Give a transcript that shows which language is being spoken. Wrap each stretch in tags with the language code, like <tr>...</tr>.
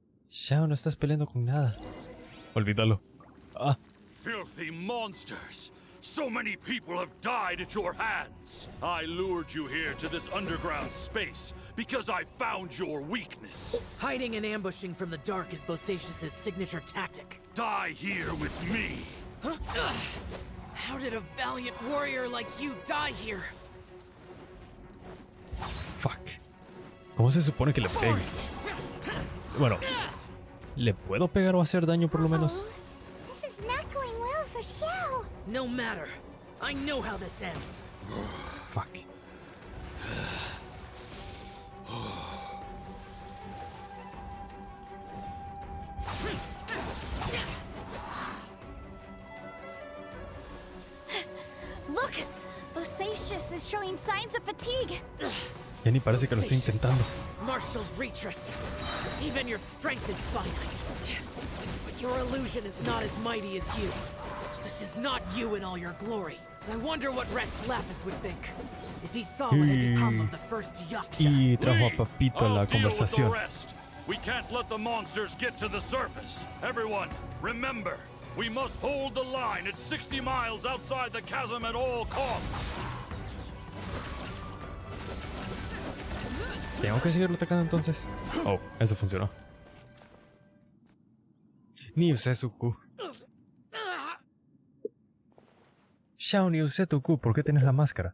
<es>Xiao, no estás peleando con nada. Olvídalo. Ah.</es> <en>Filthy monsters! So many people have died at your hands! I lured you here to this underground space because I found your weakness. Hiding and ambushing from the dark is Bosacius' signature tactic. Die here with me! Huh? How did a valiant warrior like you die here? Fuck.</en> <es>¿Cómo se supone que le pegue? Bueno, ¿le puedo pegar o hacer daño por lo menos?</es> <en>This is not going well for Xiao. No matter. I know how this ends. Fuck. Look! Bosacius is showing signs of fatigue.</en> <es>Ya ni parece que lo estoy intentando.</es> <en>Martial Retreat. Even your strength is finite. But your illusion is not as mighty as you. This is not you in all your glory. I wonder what Rex Lapis would think if he saw what had become of the first Yaksha.</en> <es>Y trajo a Papito a la conversación.</es> <en>We can't let the monsters get to the surface. Everyone, remember, we must hold the line at 60 miles outside the chasm at all costs.</en> <es>¿Tengo que seguirlo atacando entonces? Oh, eso funcionó. Ni usé su Q. Xiao, ni usé tu Q. ¿Por qué tienes la máscara?</es>